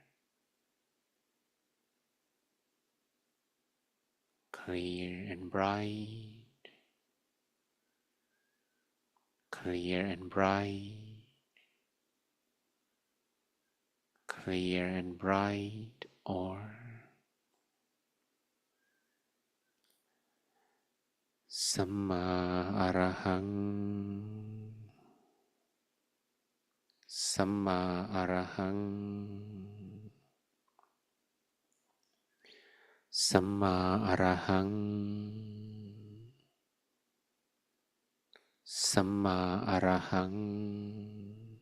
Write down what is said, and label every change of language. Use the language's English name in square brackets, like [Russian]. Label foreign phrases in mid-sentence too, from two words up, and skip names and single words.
[English] clear and bright, clear and bright, clear and bright, or [Pali] Samma Arahang, Samma Arahang, Samma Arahang, Samma Arahang,